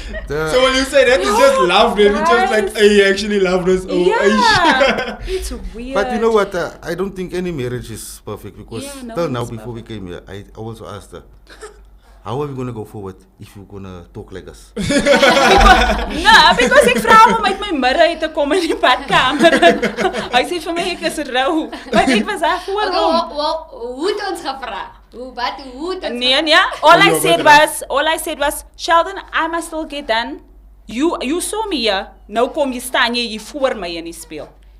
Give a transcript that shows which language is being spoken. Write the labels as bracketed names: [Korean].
[English] So when you say that, it's just love, then it's just like, guys. I actually love this. Oh, Yeah, it's weird. But you know what? I don't think any marriage is perfect, because Yeah, no till one now, is before we came here, I also asked her, how are we going to go forward if you're going to talk like us? No, because [Afrikaans] ek vra hom om uit my mirror uit te kom in die badkamer. Hy sê vir my ek is rou. Maar ek was daar voor hom. Hoe het ons gevra? Hoe het ons Nee. [English] All I said was, Sheldon, I must still get done. You saw me here. [Afrikaans] Nou kom jy staan jy hier voor my in die speel.